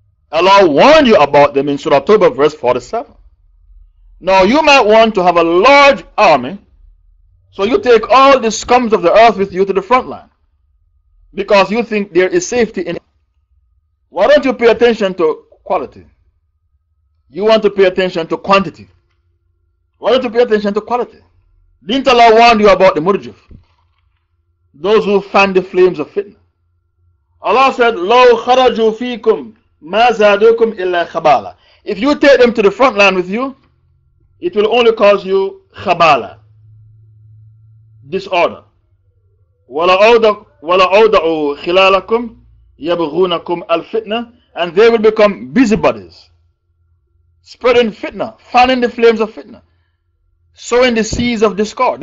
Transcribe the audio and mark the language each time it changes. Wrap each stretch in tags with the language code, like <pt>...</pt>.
<en>Allah warned you about them in Surah Tawbah verse 47. Now you might want to have a large army, so you take all the scums of the earth with you to the front line because you think there is safety in it. Why don't you pay attention to quality? You want to pay attention to quantity. Why don't you pay attention to quality? Didn't Allah warn you about the murjif? Those who fan the flames of fitna. Allah said,</en> <ar>لَوْ خَرَجُوا فِيكُمْ مَا زَادُوكُمْ إِلَّا خَبَالًا.</ar> <en>If you take them to the front line with you, it will only cause you khabala, disorder.</en> <ar>وَلَأَوْدَعُوا خِلَالَكُمْ يَبْغُونَكُمْ الْفِتْنَةِ.</ar> <en>And they will become busybodies, spreading fitna, fanning the flames of fitna, sowing the seeds of discord.</en>